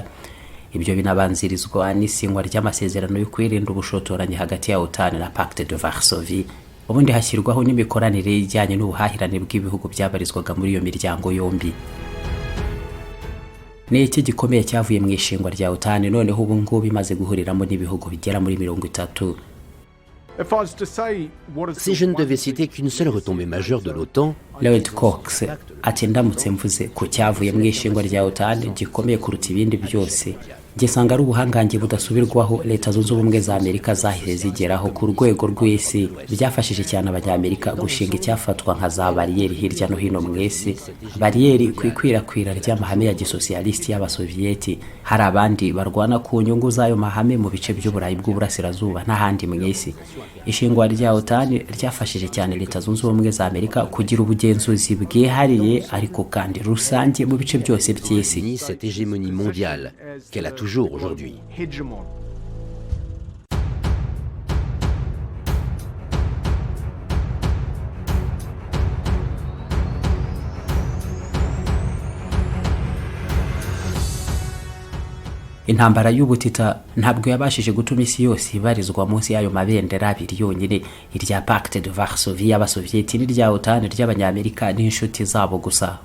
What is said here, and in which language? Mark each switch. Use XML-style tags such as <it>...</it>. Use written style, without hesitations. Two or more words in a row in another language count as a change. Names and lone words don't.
<rw>Ibyo binabanzirizwa n'isinywa ry'amasezerano yo kwirinda ubushotoranyi hagati ya OTAN na Pacte de Varsovie. Ubundi hashyirwaho n'imikoranire ijyanye n'ubuhahirane bw'ibihugu byabarizwaga muri iyo miryango yombi. Ni iki gikomeye cyavuye mu ishingwa rya OTAN noneho ubu ngubu bimaze guhuriramo n'ibihugu bigera muri 30.</rw> <fr>Si je ne devais citer qu'une seule retombée majeure de l'OTAN,</fr> <rw>Lloyd Cox ati ndamutse mvuze ku cyavuye mu ishingwa rya OTAN gikomeye kuruta ibindi byose, gisanga ari ubuhangange budasubirwaho leta zunze ubumwe za Amerika zahise zigeraho ku rwego rw'isi, byafashije cyane abanyamerika gushinga icyafatwa nka za bariyeri hirya no hino mu isi, bariyeri ku ikwirakwira ry'amahame ya gisosiyalisiti y'abasoviyeti. Hari abandi barwana ku nyungu z'ayo mahame mu bice by'uburayi bw'uburasirazuba n'ahandi mu isi. Ishingwa rya OTAN ryafashije cyane leta zunze ubumwe za Amerika kugira ubugenzuzi bwihariye ariko kandi rusange mu bice byose by'isi.</rw> <fr>Cette hégémonie mondiale qu'elle a toujours aujourd'hui.</fr> <rw>Intambara y'ubutita ntabwo yabashije gutuma isi yose ibarizwa munsi y'ayo mabendera abiri yonyine, irya Pacte de Varsovie y'abasoviyeti n'irya OTAN ry'abanyamerika n'inshuti zabo gusa.</rw>